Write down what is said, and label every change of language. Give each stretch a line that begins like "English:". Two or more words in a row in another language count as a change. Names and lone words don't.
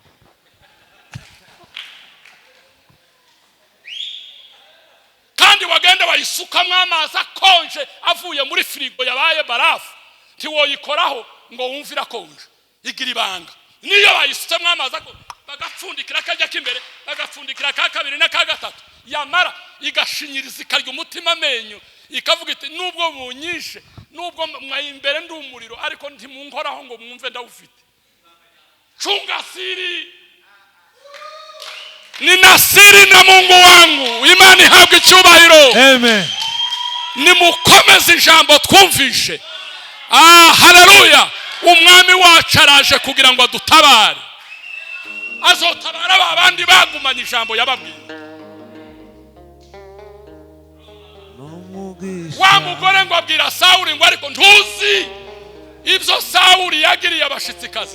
Rundi: Kandi wagenda bayisukamwa amazi akonje avuye muri firigo yabaye barafu, ntiwoyikoraho ngo wumve irakonje, igira ibanga. Niyo bayisukamwa amazi bagapfundikira kajya kimbere, bagapfundikira ka kabiri na ka gatatu, yamara igashinyiriza ikarya umutima amenyo, ikavuga iti nubwo bunyishe, nubwo mwayimbere ndi umuriro, ariko ntimunkoraho ngo mwumve ndawufite.
Swahili: Chunga siri, nina siri na Mungu wangu.
Rundi: Imani habwe cyubahiro. Amen. Nimukomeze ijambo twumvishe. Haleluya. Umwami wacu araje kugira ngo adutabare, azotabara babandi bagumanye ijambo yababwiye. Wa mugore ngo abwira Sawuli ngo ariko ntuzi ibyo Sawuli yagiriye abashitsikazi.